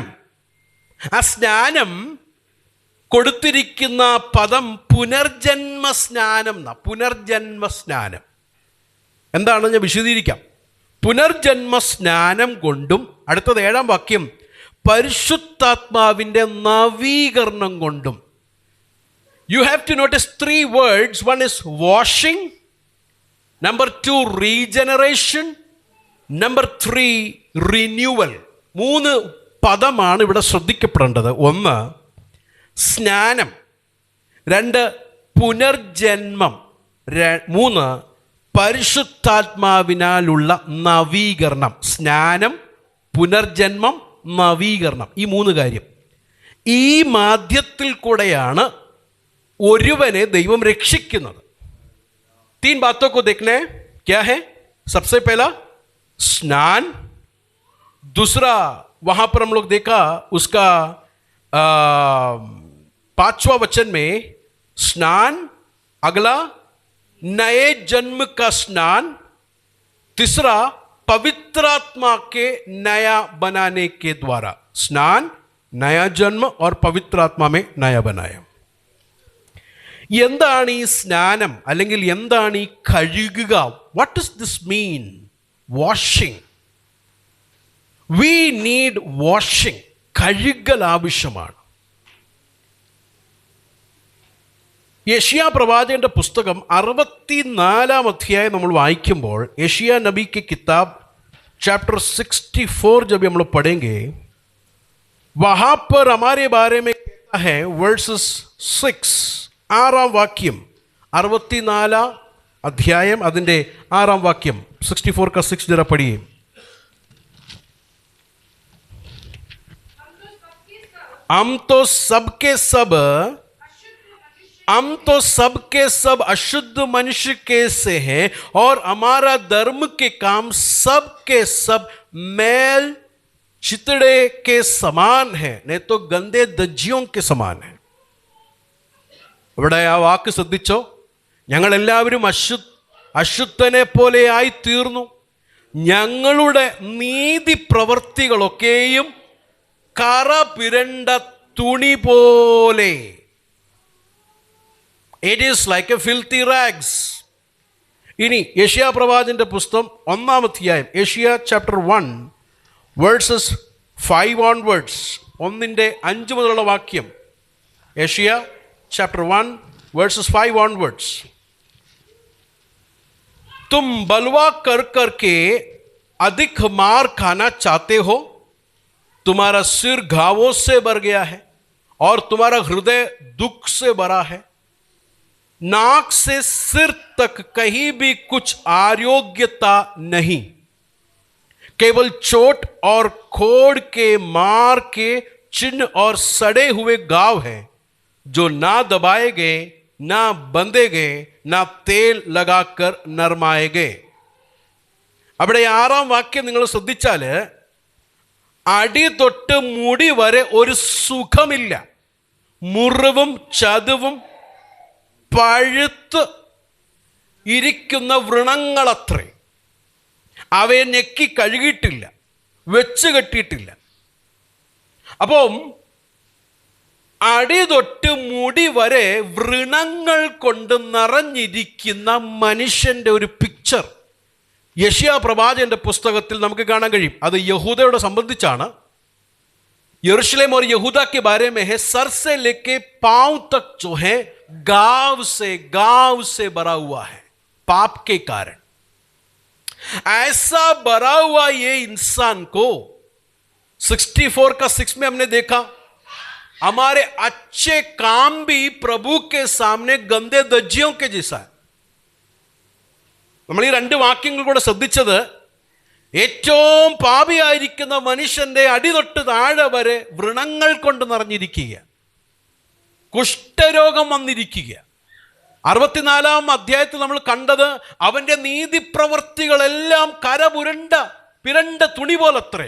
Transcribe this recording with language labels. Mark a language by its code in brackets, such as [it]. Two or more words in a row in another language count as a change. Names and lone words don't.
[ml] ആ സ്നാനം കൊടുത്തിരിക്കുന്ന പദം പുനർജന്മ സ്നാനം. പുനർജന്മ സ്നാനം എന്താണെന്ന് ഞാൻ വിശദീകരിക്കാം. പുനർജന്മ സ്നാനം കൊണ്ടും, അടുത്തത് 7-ാം വാക്യം, പരിശുദ്ധാത്മാവിൻ്റെ നവീകരണം കൊണ്ടും. [en] You have to notice 3 words. One is washing, number 2 regeneration, number 3 renewal. [ml] 3 പദമാണ് ഇവിടെ ശ്രദ്ധിക്കപ്പെടേണ്ടത്. 1 സ്നാനം, 2 പുനർജന്മം, 3 പരിശുദ്ധാത്മാവിനാലുള്ള നവീകരണം. സ്നാനം, പുനർജന്മം, നവീകരണം. ഈ 3 കാര്യം. ഈ മാധ്യത്തിൽ കൂടെയാണ് ഒരുവനെ ദൈവം രക്ഷിക്കുന്നത്. [hi] 3 बातों को देखना है. क्या है? सबसे पहला स्नान, दूसरा वहां पर हम लोग देखा उसका 5वां वचन में स्नान, अगला नए जन्म का स्नान, तीसरा पवित्रात्मा के नया बनाने के द्वारा. स्नान, नया जन्म और पवित्रात्मा में नया बनाया. [ml] എന്താണ് ഈ സ്നാനം അല്ലെങ്കിൽ എന്താണ് ഈ കഴുകുക? [en] What does this mean? Washing. We need washing. [ml] കഴുകൽ ആവശ്യമാണ്. യെശയ്യാ പ്രവാചകന്റെ പുസ്തകം 64-ാം അധ്യായം നമ്മൾ വായിക്കുമ്പോൾ, [hi] യെശയ്യാ नबी की किताब चैप्टर 64 जब हम लोग पढ़ेंगे, वहां पर हमारे बारे में कहता है वर्सेस 6, [ml] 6-ാം വാക്യം, 64 अध्याയം അതിൻ്റെ 6-ാം വാക്യം. [hi] 64 का 6 जरा पढ़िए. हम तो सबके सब अशुद्ध मनुष्य के से हैं और हमारा धर्म के काम सब के सब मैल चितड़े के समान है, नहीं तो गंदे दज्जियों के समान है. [ml] ഇവിടെ ആ വാക്ക് ശ്രദ്ധിച്ചോ? ഞങ്ങളെല്ലാവരും അശുദ്ധനെ പോലെ ആയി തീർന്നു. ഞങ്ങളുടെ നീതി പ്രവൃത്തികളൊക്കെയും കറ പിരണ്ട തുണി പോലെ. [en] It is like a filthy rags. [ml] ഇനി യെശയ്യാ പ്രവാചകന്റെ പുസ്തകം 1-ാം അധ്യായം, യെശയ്യാ [en] chapter 1 verses 5 onwards, [ml] 1-5 മുതലുള്ള വാക്യം. [en] യെശയ്യാ chapter 1 verses 5 onwards. [hi] तुम बलवा कर करके अधिक मार खाना चाहते हो तुम्हारा सिर घावों से भर गया है और तुम्हारा हृदय दुख से भरा है। नाक से सिर तक कहीं भी कुछ आरोग्यता नहीं, केवल चोट और खोड़ के मार के चिन्ह और सड़े हुए घाव हैं, जो ना दबाए गए, ना बंधे गए, ना तेल लगाकर नरमाए गए. [ml] അവിടെ 6-ാം വാക്യം നിങ്ങൾ ശ്രദ്ധിച്ചാൽ അടി തൊട്ട് മുടി വരെ ഒരു സുഖമില്ല, മുറിവും ചതുവും പഴുത്ത് ഇരിക്കുന്ന വ്രണങ്ങളത്രേ. അവയെ ഞെക്കി കഴുകിയിട്ടില്ല, വെച്ച് കെട്ടിയിട്ടില്ല. അപ്പം അടി തൊട്ട് മുടി വരെ വ്രണങ്ങൾ കൊണ്ട് നിറഞ്ഞിരിക്കുന്ന മനുഷ്യൻ്റെ ഒരു പിക്ചർ യെശയ്യാ പ്രവാചകന്റെ പുസ്തകത്തിൽ നമുക്ക് കാണാൻ കഴിയും. അത് യഹൂദയോട് സംബന്ധിച്ചാണ്. [hi] यरूशलेम और यहूदा के बारे में है, सर से लेके पांव तक जो है गांव से भरा हुआ है पाप के कारण. ऐसा भरा हुआ ये इंसान को 64 का 6 में हमने देखा, हमारे अच्छे काम भी प्रभु के सामने गंदे दज्जियों के जैसा है. [ml] നമ്മൾ ഈ 2 വാക്യങ്ങൾ കൂടെ ശ്രദ്ധിച്ചത്, ഏറ്റവും പാപിയായിരിക്കുന്ന മനുഷ്യന്റെ അടിതൊട്ട് താഴെ വരെ വ്രണങ്ങൾ കൊണ്ട് നിറഞ്ഞിരിക്കുക, കുഷ്ഠരോഗം വന്നിരിക്കുക. 64-ാം അധ്യായത്തിൽ നമ്മൾ കണ്ടത് അവന്റെ നീതിപ്രവൃത്തികളെല്ലാം പിരണ്ട തുണി പോലത്രേ.